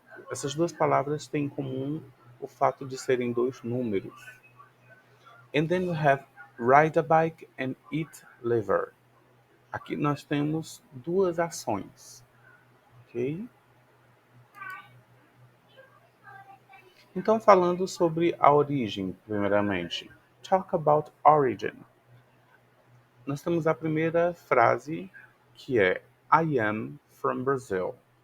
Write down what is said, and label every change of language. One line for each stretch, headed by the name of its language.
Portuguese: Essas duas palavras têm em comum o fato de serem dois números.
English: And then we have ride a bike and eat liver.
Portuguese: Aqui nós temos duas ações, ok? Então, falando sobre a origem, primeiramente.
English: Talk about origin.
Portuguese: Nós temos a primeira frase, que é
English: I am from Brazil.